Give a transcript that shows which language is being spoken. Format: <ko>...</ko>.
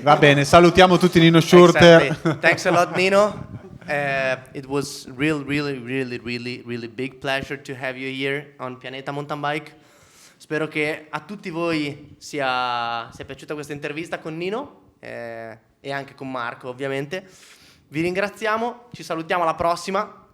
<it>Va bene, salutiamo tutti Nino Schurter.</it> <en>Exactly. Thanks a lot, Nino. It was really big pleasure to have you here on Pianeta Mountain Bike.</en> <it>Spero che a tutti voi sia piaciuta questa intervista con Nino e anche con Marco, ovviamente. Vi ringraziamo, ci salutiamo alla prossima.</it>